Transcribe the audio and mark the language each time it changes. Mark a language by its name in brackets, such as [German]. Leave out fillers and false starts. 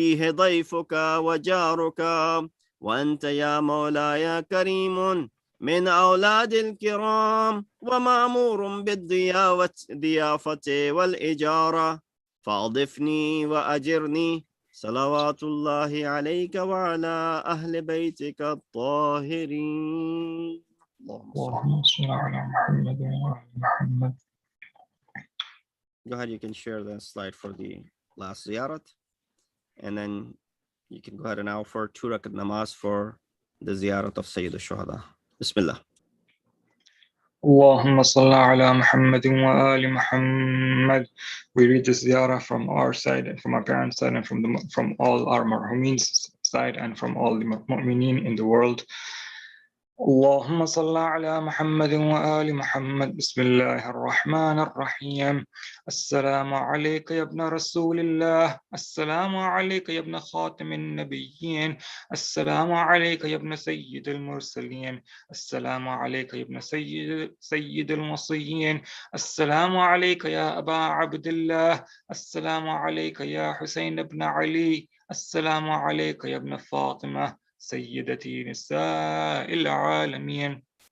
[Arabic] ضيفك وجارك، وأنت يا مولاي كريم من أولاد الكرام، ومأمور بالضيافة والإجارة، فأضفني وأجرني، صلوات الله عليك وعلى أهل بيتك الطاهرين. اللهم صل على محمد وعلى محمد. [English] Go ahead, you can share the slide for the last ziyarat, and then you can go ahead and offer 2 rakat namaz for the ziyarat of Sayyid al-Shuhada. Bismillah. [Arabic] Allahumma salli ala Muhammad wa ali Muhammad. [English] We read this ziyarah from our side and from our parents' side and from all our marhumin's side and from all the mu'mineen in the world. [Arabic] اللهم صل على محمد وآل محمد. بسم الله الرحمن الرحيم. السلام عليك يا ابن رسول الله، السلام عليك يا ابن خاتم النبيين، السلام عليك يا ابن سيد المرسلين، السلام عليك يا ابن سيد الوصيين، السلام عليك يا أبا عبد الله، السلام عليك يا حسين بن علي، السلام عليك يا ابن فاطمة سيدتي نساء العالمين،